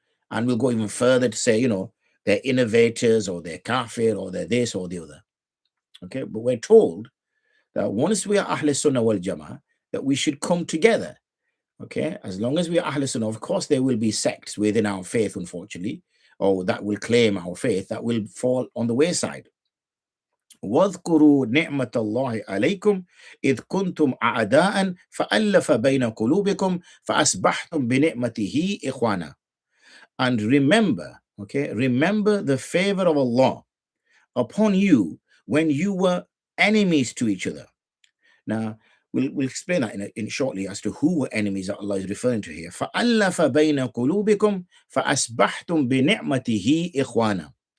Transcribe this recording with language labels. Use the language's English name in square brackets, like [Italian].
[English] And we'll go even further to say, they're innovators or they're kafir or they're this or the other. Okay, but we're told that once we are Ahl Sunnah wal Jama'ah, that we should come together. Okay, as long as we are Ahl Sunnah, of course, there will be sects within our faith, unfortunately, or that will claim our faith, that will fall on the wayside. [Arabic] واذكروا نعمة الله عليكم إذ كنتم أعداء فألف بين قلوبكم فأصبحتم بنعمته إخوانا. [English] And remember the favor of Allah upon you when you were enemies to each other. Now, we'll explain that in shortly as to who were enemies that Allah is referring to here. [Arabic] فَأَلَّفَ بَيْنَ قُلُوبِكُمْ فَأَصْبَحْتُمْ بِنِعْمَتِهِ إِخْوَانًا.